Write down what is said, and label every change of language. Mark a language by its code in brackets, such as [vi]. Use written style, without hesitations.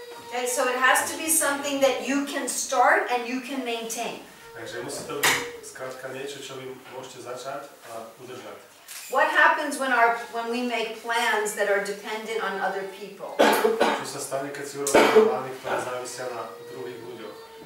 [en] Okay, so it has to be something that you can start and you can maintain. [sk] Takže musí to byť skrátka niečo, čo vy môžete začať a udržať. [en] What happens when we make plans that are dependent on other people? [sk] Čo sa stane, keď si urobíte plány, ktoré závisia na druhých ľuďoch?